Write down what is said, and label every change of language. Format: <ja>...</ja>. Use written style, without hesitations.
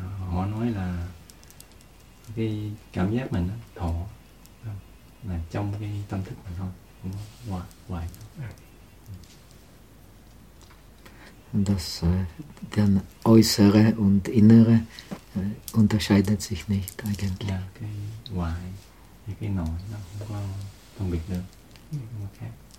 <vi>Họ nói là cái cảm giác mình đó, thọ là trong cái tâm thức mình thôi, không có ngoài ngoài.</vi> <de>Das dann äußere und innere unterscheidet sich nicht eigentlich.</de> <vi>Ja, cái ngoài hay cái nội nó không có phân biệt được, không có khác.</vi>